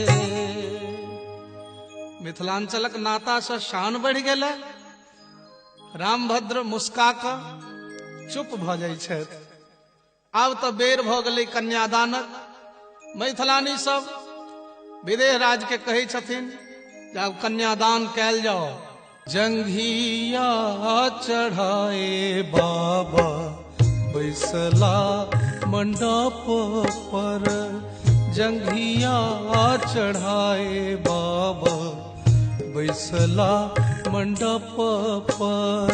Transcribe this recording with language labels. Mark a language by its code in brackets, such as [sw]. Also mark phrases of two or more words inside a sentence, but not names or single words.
[mai] मिथिलांचलक नाता से शान बढ़ गेल। रामभद्र मुस्का क चुप भ जाइ छथि। आब तऽ बेर भ गेलै कन्यादानक। मैथिलानी सब विदेह राज के कहै छथिन जे आब कन्यादान कैल जाओ। जंघिया चढ़ाए बाबा बैसला मंडप पर, जंघिया चढ़ाए बाबा बैसला मंडप पर।